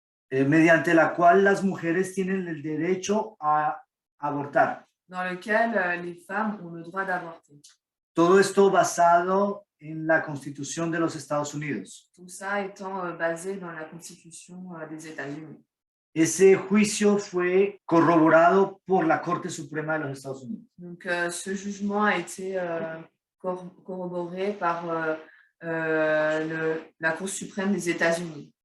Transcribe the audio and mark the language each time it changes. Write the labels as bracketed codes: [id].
[es] Mediante la cual las mujeres tienen el derecho a abortar. [fr] dans lequel les femmes ont le droit d'avorter. [es] Todo esto basado en la Constitución de los Estados Unidos. [fr] Tout ça étant basé dans la Constitution des États-Unis. [es] Ese juicio fue corroborado por la Corte Suprema de los Estados Unidos. [fr] Donc, ce jugement a été corroboré par la Cour suprême des États-Unis.